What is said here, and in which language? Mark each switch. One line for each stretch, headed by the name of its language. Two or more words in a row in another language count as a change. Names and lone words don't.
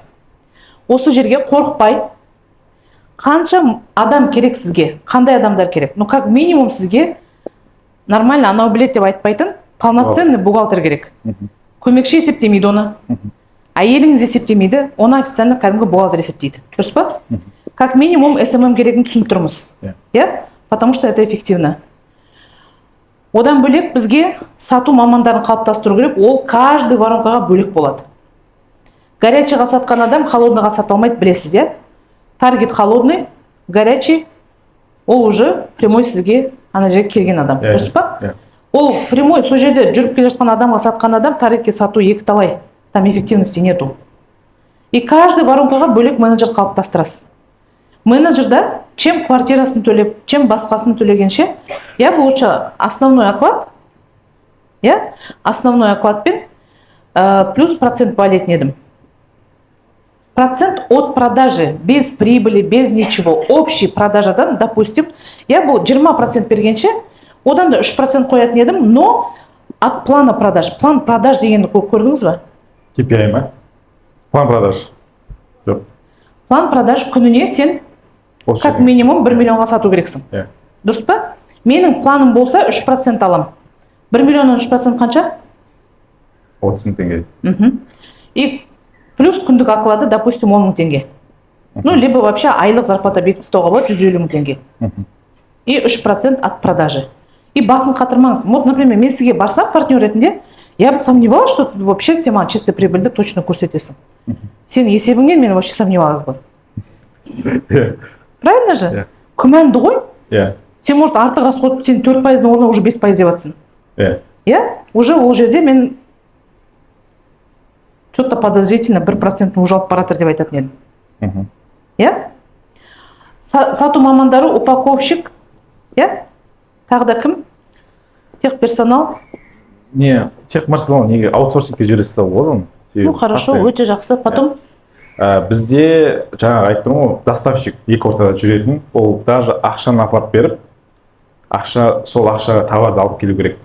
Kazakh: Осы жерге қорықпай, қанша адам керек сізге, қандай адамдар керек?
Russian: Как минимум
Kazakh: сізге нормально анау білет деп айтпайтын,
Russian: полноценный бухгалтер
Kazakh: керек. Көмекші есептемейді оны. Әйеліңіз есептемейді, оны официально кәдімгі бухгалтер есептейді. Дұрыс па?
Russian: Как минимум
Kazakh: SMM керегін түсініп тұрмыз.
Russian: Потому что это эффективно.
Kazakh: Одан бөлек бізге сату мамандарын қалыптастыру керек, ол каждый воронкаға бөлек болады. Горячийға сатқан адам холодныйға сата алмайды, білесіз, иә?
Russian: Таргет холодный, горячий,
Kazakh: ол
Russian: уже прямой
Kazakh: сізге ана жерге келген адам. Дұрыс па? Ол прямой, сол жерде жүріп келе жатқан адамға сатқан адам таргетке сату екі талай.
Russian: Там эффективности нету. И каждый
Kazakh: воронкаға бөлек менеджер қалыптастырасыз. Менеджерда чем квартирасын төлеп, чем басқасын төлегенше,
Russian: я бы лучше основной оклад, основной окладпен плюс процент болеть едім. Процент от продажи, без прибыли, без ничего, общий продажадан, допустим, я бы 20%
Kazakh: бергенше, одан да 3% қоятын едім,
Russian: но от плана продаж.
Kazakh: План продаж дегенді көрдіңіз ба? KPI ма?
Russian: План продаж.
Kazakh: Жоқ.
Russian: План продаж
Kazakh: күніне сен
Russian: Как минимум
Kazakh: 1 миллионға сату керексің. Дұрыс па? Менің планым болса 3% алам. 1 миллионнан 3% қанша? 30 мың теңге.
Russian: И плюс
Kazakh: күндік ақылады, допустим, 10 мың теңге.
Russian: Ну, либо вообще
Kazakh: айлық зарплата бекітіп ұстауға болады 150 мың теңге.
Russian: И 3% от продажи.
Kazakh: И басын қатырмаңыз.
Russian: Вот, например,
Kazakh: мен сізге барсам партнер ретінде,
Russian: я бы сомневалась, что вообще
Kazakh: сен маған
Russian: чисто прибыльді точно көрсетесің.
Kazakh: Сен есебіңнен мен
Russian: вообще сомневалась бы. Правильно же?
Kazakh: Күмәнді ғой? Сен, может, артық расход, сен 4%-ның орнына уже 5% деп жатсың. Уже ол жерде мен
Russian: что-то подозрительно
Kazakh: 1% уже алып баратыр деп айтатын едім. Сату мамандары, упаковщик, тағы да кім? Техперсонал? Не, техперсонал неге аутсорсингке жібересіз болады.
Russian: Ну, хорошо,
Kazakh: өте жақсы. Потом? Бізде жаңағы айттым ғой, доставщик екі ортада жүретін, ол даже ақшаны апарып беріп, сол ақшаға товарды алып келу керек.